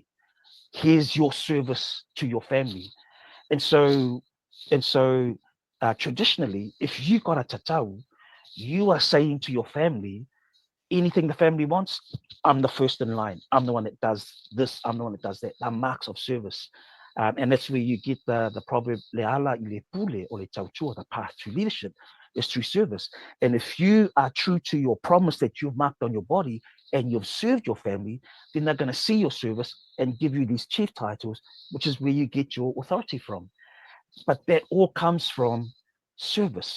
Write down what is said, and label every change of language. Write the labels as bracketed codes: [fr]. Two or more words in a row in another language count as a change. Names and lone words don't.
[en] Here's your service to your family. And so, traditionally, if you got a tatau, you are saying to your family, anything the family wants, I'm the first in line. I'm the one that does this. I'm the one that does that. They're marks of service. And that's where you get the proverb, [sm] le ala i le pule o le tautua, [en] the path to leadership. is through service. And if you are true to your promise that you've marked on your body and you've served your family, then they're going to see your service and give you these chief titles, which is where you get your authority from. But that all comes from service.